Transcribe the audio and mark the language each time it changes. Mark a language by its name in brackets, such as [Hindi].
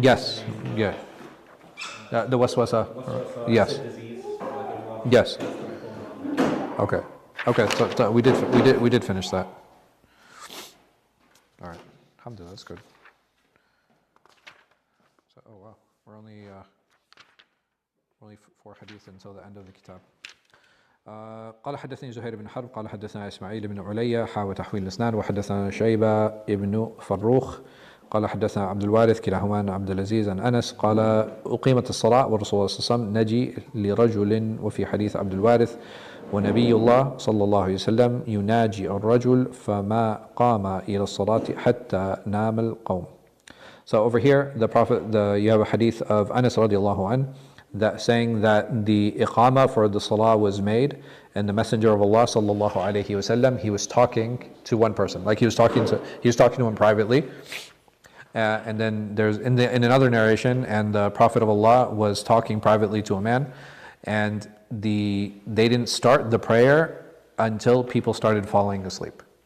[English] Yes. Yeah. The waswasa. Yes. Yes. Okay. So we did finish that. All right. Alhamdulillah, that's good. So, oh wow, we're only 4 hadith until the end of the kitab. [Arabic] قال حدثني زهير بن حرب قال حدثنا إسماعيل بن عليا حاوى تحويل الإسناد وحدثنا شيبة ابن فروخ قال حدثنا عبد الوارث كلاهما عن عبد العزيز عن أنس قال أقيمت الصلاة والرسول صلى الله عليه وسلم نجي لرجل وفي حديث عبد الوارث ونبي الله صلى الله عليه وسلم يناجي الرجل فما قام إلى الصلاة حتى نام القوم. [English] So over here you have a hadith of Anas radiallahu an that saying that the iqama for the salah was made and the Messenger of Allah sallallahu alayhi wasallam, he was talking to one person, like he was talking to him privately. And then there's in another narration, and the Prophet of Allah was talking privately to a man, and they didn't start the prayer until people started falling asleep.